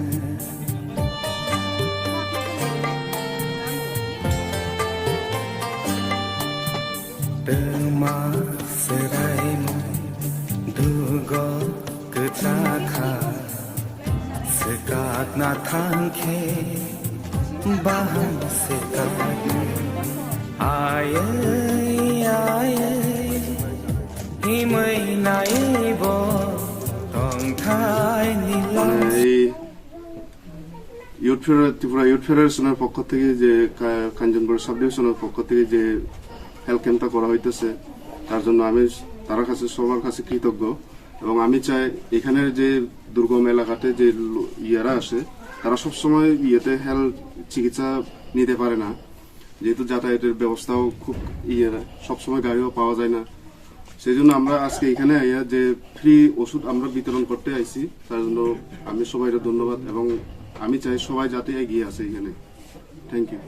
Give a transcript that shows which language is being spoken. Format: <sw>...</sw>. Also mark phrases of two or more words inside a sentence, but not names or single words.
<trp>dema serai dugo kechakha sekat na thangkhe baham sekat aye aye himai naibo tong thai nilang</trp> <bn>ত্রিপুরা ইউথ ফেডারেশনের পক্ষ থেকে যে কাঞ্চনপুর সাব ডিভিশনের পক্ষ থেকে যে হেলথ ক্যাম্পটা করা হইতেছে তার জন্য আমি তার কাছে সবার কাছে কৃতজ্ঞ এবং আমি চাই এখানের যে দুর্গম এলাকাতে যে ইয়ারা আসে তারা সবসময় ইয়েতে হেলথ চিকিৎসা নিতে পারে না যেহেতু যাতায়াতের ব্যবস্থাও খুব সবসময় গাড়িও পাওয়া যায় না সেই জন্য আমরা আজকে এখানে আইয়া যে ফ্রি ওষুধ আমরা বিতরণ করতে আইছি তার জন্য আমি সবাইকে ধন্যবাদ এবং আমি চাই সবাই যাতে এগিয়ে আসে এখানে</bn> <en>thank you</en>